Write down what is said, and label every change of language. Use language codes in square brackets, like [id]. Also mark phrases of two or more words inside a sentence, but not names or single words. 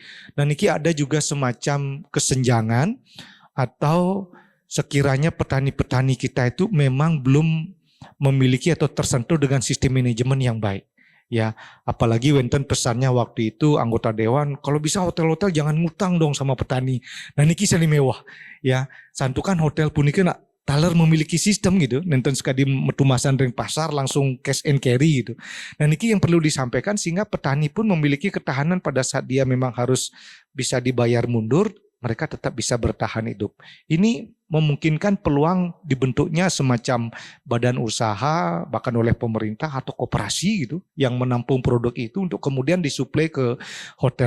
[id] Dan ini ada juga semacam kesenjangan atau sekiranya petani-petani kita itu memang belum memiliki atau tersentuh dengan sistem manajemen yang baik. Ya, apalagi wenten pesannya waktu itu anggota dewan, kalau bisa hotel-hotel jangan ngutang dong sama petani. Nah ini kisah mewah. Ya, santukan hotel pun ini [ban] nak taler [id] memiliki sistem gitu, [ban] nenten sekali metumasan ring pasar langsung [en] cash and carry [ban] gitu. [id] Nah ini yang perlu disampaikan sehingga petani pun memiliki ketahanan pada saat dia memang harus bisa dibayar mundur, mereka tetap bisa bertahan hidup. Ini memungkinkan peluang dibentuknya semacam badan usaha bahkan oleh pemerintah atau koperasi gitu yang menampung produk itu untuk kemudian disuplai ke hotel.